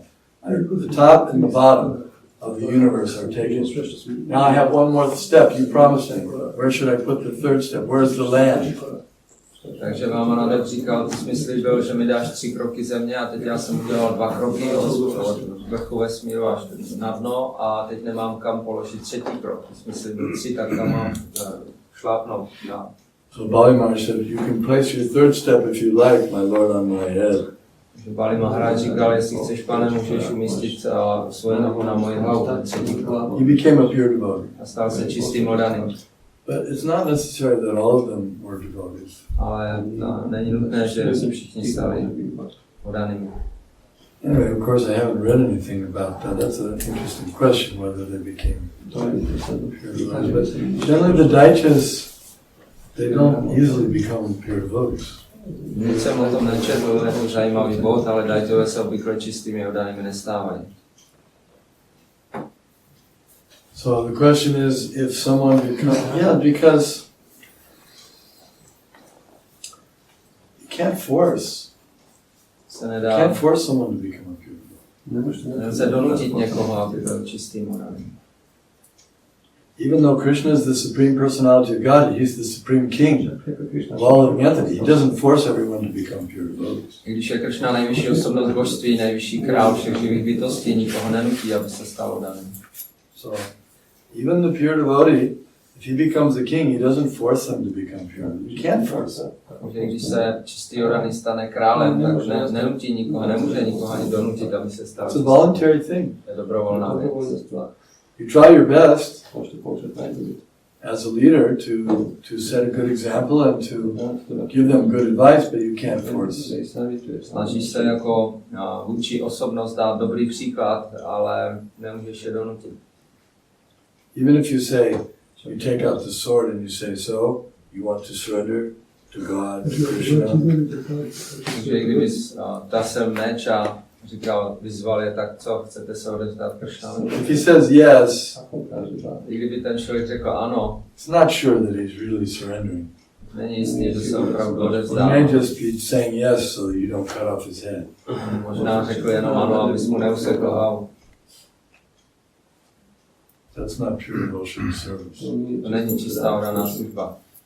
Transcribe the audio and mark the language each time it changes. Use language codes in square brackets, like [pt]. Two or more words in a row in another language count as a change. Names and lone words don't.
[en] The top and the bottom of the universe are taken. Now I have 1 more step. You promised me. Where should I put the 3rd step? Where's the land?" [cs] Takže Vamanadev říkal, ty jsi mi slíbil, že mi dáš 3 kroky země a teď já jsem udělal 2 kroky od vrchu vesmíru až na dno a teď nemám kam položit 3. krok. Ty jsi mi slíbil 3, tak tam mám šlápnout. [en] So Bali Maharaj said, "You can place your 3rd step if you like, my lord, on my head." [cs] Takže Bali Maharaj říkal, jestli chceš, pane, můžeš umístit svoje nohu na moji hlavu. [en] He became a pure devotee. [cs] A stal se čistým oddaným. [en] But it's not necessary that all of them were devotees. [cs] Ale není nutné, že se všichni stali oddanými. [en] Anyway, of course, I haven't read anything about that. That's an interesting question, whether they became pure devotees. But generally the Daityas, they don't easily become pure devotees. [cs] Nic jsem o tom nečetl, je to zajímavý bod, ale Daitové se obvykle čistými oddanými nestávají. [en] So the question is, if someone becomes, because you can't force someone to become a pure devotee. [cs] Nelze donutit někoho, aby byl čistým oddaným. [en] Even though Krishna is the supreme personality of God, he's the supreme king of all living entities. He doesn't force everyone to become pure devotees. [cs] I když je Krishna nejvyšší osobnost božství, nejvyšší král všech živých bytostí, nikoho nenutí, aby se stal oddaným. [en] So, even the pure devotee, if he becomes a king, he doesn't force them to become pure. You can't force them. [cs] Takže když se čistý oddaný stane králem, tak nenutí nikoho, nemůže nikoho ani donutit, aby se stal. [en] It's a voluntary thing. [cs] Je dobrovolná věc. [en] You try your best as a leader to set a good example and to give them good advice, but you can't force. [cs] Snažíš se jako vůdčí osobnost dát dobrý příklad, ale nemůžeš je donutit. [en] Even if you say, you take out the sword and you say, "So, you want to surrender to God, to Krishna?" [cs] Takže kdybys tasel meč a vyzval je, tak co, chcete se odevzdat Krishnovi? [en] If he says yes, [cs] I kdyby ten člověk řekl ano, [en] it's not sure that he's really surrendering. [cs] není jistý, že se opravdu He odevzdá. [en] may just be saying yes so that you don't cut off his head. [cs] Možná řekl jenom ano, abys mu neusekl hlavu. [en] That's not pure devotion service. [cs] To není čistá oddaná služba.